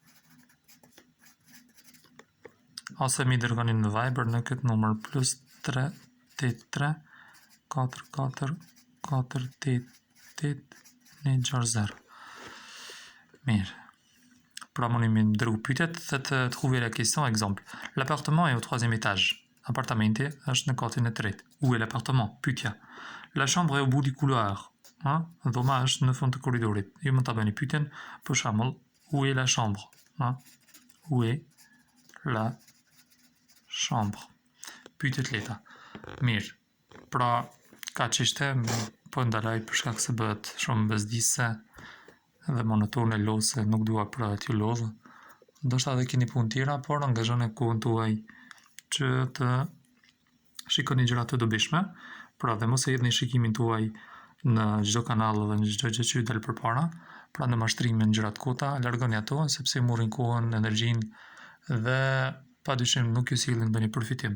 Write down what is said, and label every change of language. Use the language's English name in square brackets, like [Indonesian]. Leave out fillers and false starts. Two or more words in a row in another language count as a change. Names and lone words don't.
[Albanian] Ose mi dërgoni në Viber në këtë numër +383 44 488 160. Mirë. Pra mundi mi dërgu pyetjet dhe të [French] trouver la question exemple. L'appartement est au 3e étage. [Albanian] Appartamenti është në katin e tretë. [French] Où est l'appartement? Pyetja. La chambre est au bout du couloir. [Albanian] Dhoma është në fund të korridorit. Ju mund ta bëni pyetjen, për shembull, [French] où est la chambre? Où est la chambre? [Albanian] Pyetje të lehta. Mirë. Pra kaq ishte, po ndaloj për shkak se bëhet shumë bezdisë dhe monotone lose, nuk dua pra t'ju lodh. Ndoshta edhe keni punë tjera, por angazhoni kohën tuaj që të shikoni gjëra të dobishme, pra dhe mos e hedhni shikimin tuaj në çdo kanal dhe në çdo gjë që ju del përpara, pra në mashtrime në gjëra të kota, largoni ato sepse ju morrin kohën, energjinë dhe padyshim nuk ju sillin të bëni përfitim.